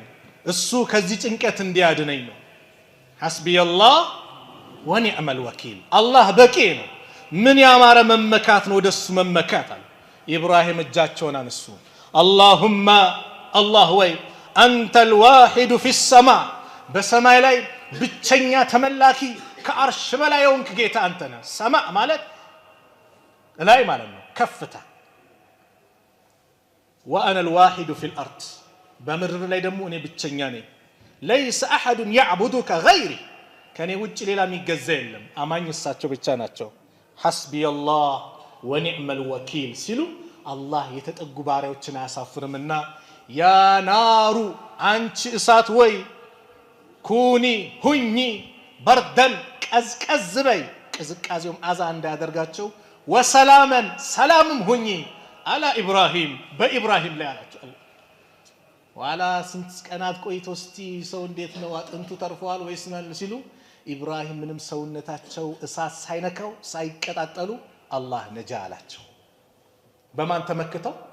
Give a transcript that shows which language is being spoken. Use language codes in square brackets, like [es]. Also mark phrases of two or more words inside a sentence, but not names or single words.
[am] እሱ ከዚህ ጭንቀት እንዲያድነኝ ነው። [ar] حسبي الله ونعم الوكيل [am] አላህ በቂ ነው። ምን ያማረ መመካት ነው ወደሱ መመካት አለ። ኢብራሂም እጃቸውን አነሱ። አላሁማ አላህ ወይ [ar] أنت الواحد في السماء [am] በሰማይ ላይ ብቸኛ ተመላኪ ከአርሽ በላይ የሆንክ ጌታ አንተ ነህ። ሰማ ማለት ላይ ማለት ነው ከፍታ። ወአና [ar] الواحد في الارض [am] በምድር ላይ ደግሞ እኔ ብቸኛ ነኝ። [ar] ليس احد يعبدك غيري [am] ከኔ ውጭ ሌላ የሚገዛ የለም። አማኝ እሳቸው ብቻ ናቸው። [ar] حسبي الله ونعم الوكيل [am] ሲሉ አላህ የተጠጉ ባሪያዎችን አያሳፍርምና ያ ናሩ አንቺ እሳት ወይ ኩኒ ሁኚ በርደን ቀዝቀዝ በይ ቅዝቃዜውም አዛ እንዳያደርጋቸው ወሰላመን ሰላምም ሁኚ አላ ኢብራሂም በኢብራሂም ላይ አላቸው። ዋላ ስንት ቀናት ቆይቶ እስቲ ሰው እንዴት ነው አጥንቱ ተርፏል ወይስ ነው ሲሉ ኢብራሂም ምንም ሰውነታቸው እሳት ሳይነካው ሳይቀጣጠሉ አላህ ነጃ አላቸው። በማን ተመክተው?